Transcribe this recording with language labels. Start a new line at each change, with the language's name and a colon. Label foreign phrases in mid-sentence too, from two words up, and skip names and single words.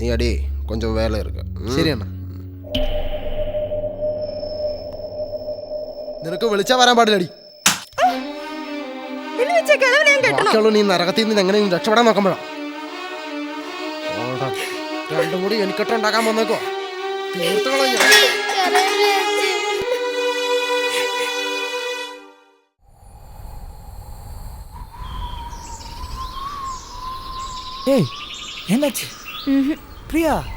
Tamil: அடி கொஞ்சம் வேலை இருக்கு
Malayalam: ശരി അണ്ണ നിനക്ക് വിളിച്ചാ വരാൻ പാടില്ലടി ബാക്കിയുള്ളൂ നീ നരകത്തിൽ നിന്ന് എങ്ങനെ രക്ഷപ്പെടാൻ നോക്കുമ്പോഴാ രണ്ടും കൂടി എനിക്കിട്ട് ഉണ്ടാക്കാൻ വന്നേക്കോ തീർത്ത് കളഞ്ഞു
Tamil: ஏய் என்னாச்சு பிரியா